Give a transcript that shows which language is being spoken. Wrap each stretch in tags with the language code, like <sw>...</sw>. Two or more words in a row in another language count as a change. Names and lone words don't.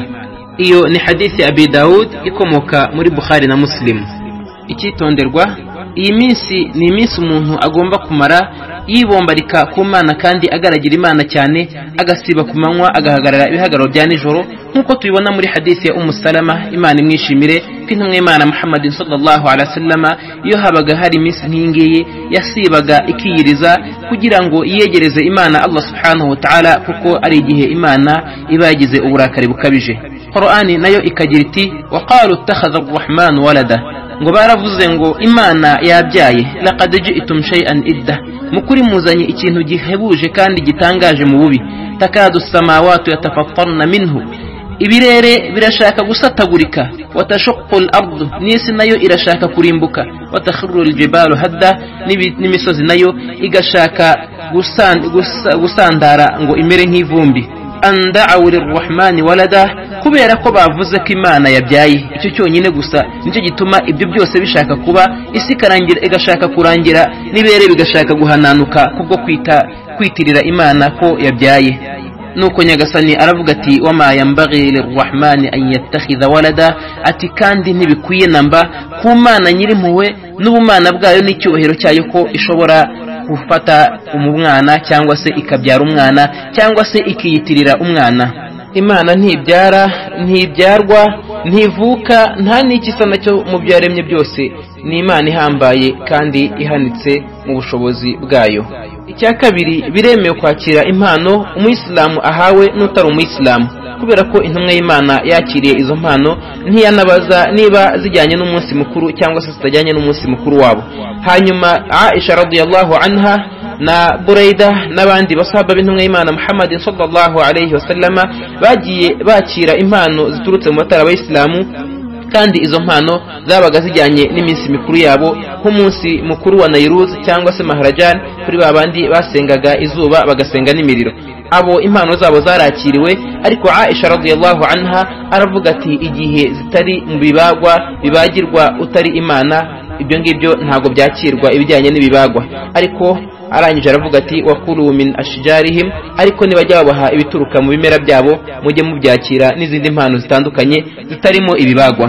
<rw>Iyo ni hadithi ya Abi Daud ikomoka muri Bukhari na Muslim. Icyitonderwa, iyi minsi ni iminsi umuntu agomba kumara yibombarika ku Mana kandi agaragira Imana cyane, agasiba ku manywa agahagarara ibihagararo bya nijoro, nk'uko tubibona muri hadithi ya Salama, Imana imwishimire, ko intumwa y'Imana Muhammad</rw> <ar>صلى الله عليه وسلم</ar> <rw>iyo habaga hari iminsi nk'ingiyi yasibaga ikiyiriza kugira ngo yiyegereze Imana</rw> <ar>الله سبحانه وتعالى,</ar> <rw>kuko ari igihe Imana iba yagize uburakari bukabije. Qur'ani nayo ikagira iti</rw> <ar>وقالوا اتخذ الرحمن ولدا,</ar> <rw>ngo baravuze ngo Imana yabyaye,</rw> <ar>لقد جئتم شيئا إدا,</ar> <rw>mukuri muzanye ikintu gihebuje kandi gitangaje mu bubi.</rw> <ar>تكاد السماوات يتفطرن منه,</ar> <rw>ibirere birashaka gusatagurika,</rw> <ar>وتنشق الأرض,</ar> <rw>n'isi nayo irashaka kurimbuka,</rw> <ar>وتخر الجبال هدا,</ar> <rw>n'imisozi nayo igashaka gusandara ngo imere nk'ivumbi.</rw> <ar>أن دعوا للرحمن ولدا,</ar> <rw>kubera ko bavuze ko Imana yabyaye. Icyo cyonyine gusa nicyo gituma ibyo byose bishaka kuba, isi karangira igashaka kurangira, n'ibirere bigashaka guhananuka kubwo kwitirira Imana ko yabyaye. Nuko Nyagasani aravuga ati</rw> <ar>وما ينبغي للرحمن أن يتخذ ولدا,</ar> <rw>ati kandi ntibikwiye namba ku Mana nyirimpuwe n'ubumana bwayo n'icyubahiro cyayo ko ishobora gufata umwana cyangwa se ikabyara umwana cyangwa se ikiyitirira umwana. Imana ntibyara, ntibyarwa, ntivuka, nta n'ikisa nacyo mu byaremye byose. Ni Imana ihambaye kandi ihanitse mu bushobozi bwayo. Icya kabiri, biremewe kwakira impano umuyisilamu ahawe n'utari umuyisilamu, kubera ko intumwa y'Imana yakiriye izo mpano ntiyanabaza niba zijyanye n'umunsi mukuru cyangwa se zitajyanye n'umunsi mukuru wabo. Hanyuma Aisha</rw> <ar>رضي الله عنها</ar> <rw>na Buraida n'abandi basahaba b'intumwa y'Imana Muhammad</rw> <ar>صلى الله عليه وسلم</ar> <rw>bagiye bakira impano ziturutse mu batari abayisilamu, kandi izo mpano zabaga zijyanye n'iminsi mikuru yabo, nk'umunsi mukuru wa Nairuz cyangwa se Maharajan, kuri babandi basengaga izuba bagasenga n'imiriro. Abo impano zabo zarakiriwe, ariko Aisha</rw> <ar>رضي الله عنها</ar> <rw>aravuga ati igihe zitari mu bibagirwa utari Imana, ibyo ngibyo ntago byakirwa ibijyanye n'ibibagwa. Ariko arangije aravuga ati</rw> <ar>وكلوا من أشجارهم,</ar> <rw>ariko nibajya babaha ibituruka mu bimera byabo mujye mubyakira, n'izindi mpano zitandukanye zitarimo ibibagwa.</rw>